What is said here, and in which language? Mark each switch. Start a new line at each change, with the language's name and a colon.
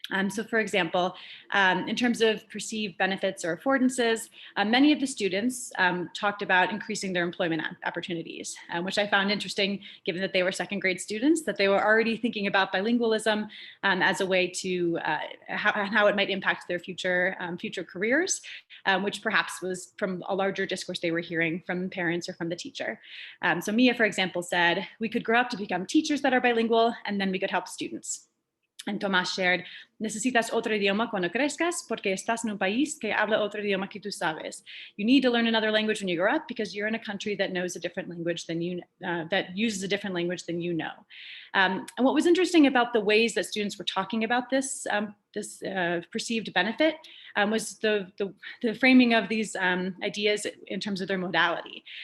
English: So for example, in terms of perceived benefits or affordances, many of the students talked about increasing their employment opportunities, which I found interesting given that they were second grade students, that they were already thinking about bilingualism as a way to how it might impact their future careers, which perhaps was from a larger discourse they were hearing from parents or from the teacher. So Mia, for example, said, we could grow up to become teachers that are bilingual, and then we could help students. And Tomás shared,
Spanish: necesitas otro idioma cuando crezcas porque estás en un país que habla otro idioma que tú sabes.
English: You need to learn another language when you grow up because you're in a country that knows a different language than you, that uses a different language than you know. And what was interesting about the ways that students were talking about this, perceived benefit was the framing of these ideas in terms of their modality.